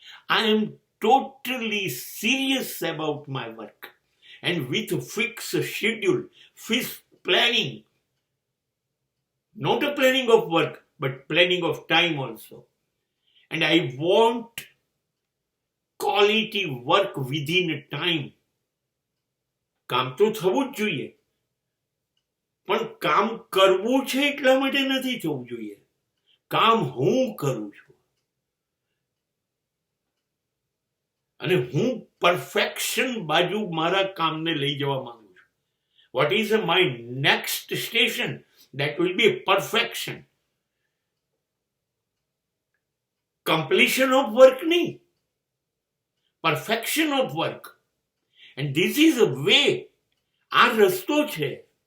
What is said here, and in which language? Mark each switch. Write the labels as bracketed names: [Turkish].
[English] I am totally serious about my work, and with a fixed schedule, fixed planning, not a planning of work but planning of time also. And I want quality work within a time. [Gujarati] કામ તો થવું જ જોઈએ, પણ કામ કરવું છે એટલા માટે નથી થવું જોઈએ. કામ હું કરું છું અને હું પરફેક્શન બાજુ મારા કામને લઈ જવા માંગુ છું. [English] What is my next station? that will be perfection. Completion of work nahi, perfection of work. And this is a way, [Gujarati] આ રસ્તો છે.